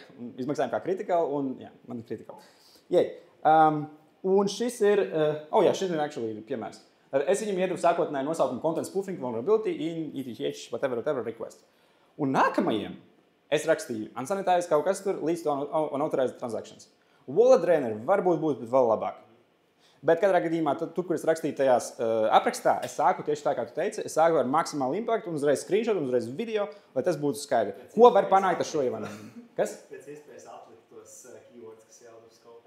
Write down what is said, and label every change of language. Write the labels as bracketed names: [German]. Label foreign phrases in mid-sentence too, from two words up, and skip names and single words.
[Latvian] Un izmaksājumi kā critical, un jā, man ir critical. Un šis ir, šis ir actually piemērs. Es viņam iedevu sākotnēji nosaukumu [English] Content Spoofing Vulnerability in ETH whatever request. [Latvian] Un nākamajiem es rakstīju unsanitized kaut kas tur līdz [English] to unauthorized transactions. Wallet drainer [Latvian] varbūt būtu vēl labāk. Bet katrā gadījumā, tur, kur es rakstīju tajās aprakstā, es sāku tieši tā, kā tu teici, es sāku ar maksimālu impaktu, un uzreiz screenshot, un uzreiz video, lai tas būtu skaidri. Ko var panākt ar šo ievainojumu? Kas? Pēc iespējas atlikt tos keywords, kas jau uz kaut.